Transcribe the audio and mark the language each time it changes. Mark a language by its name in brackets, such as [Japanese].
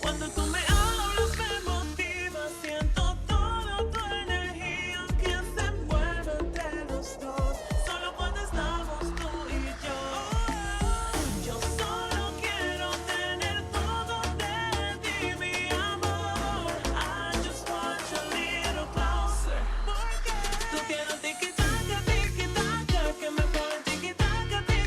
[Spanish] Cuando tú me hablas me motivas. Siento toda tu energía que se envuelve entre los dos. Solo cuando estamos tú y yo. Yo solo quiero tener todo de ti, mi amor. [English] I just want you a little closer. [Spanish] Tú tienes tiki-taka, que me pone tiki-taka,